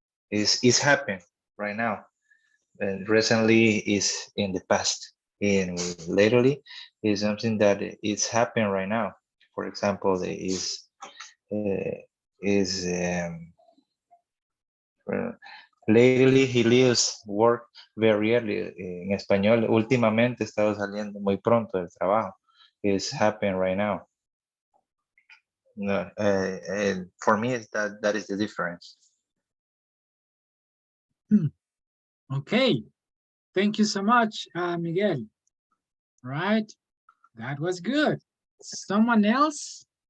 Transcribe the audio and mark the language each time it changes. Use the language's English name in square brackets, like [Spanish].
[English] Is happened right now. And recently is in the past. And lately is something that is happening right now. For example, is uh, lately he leaves work very early. [Spanish] En español, últimamente he estado saliendo muy pronto del trabajo. [English] Is happening right now. No, and for me, that is the difference. Okay. Thank you so much, Miguel. Right. That was good. Someone else?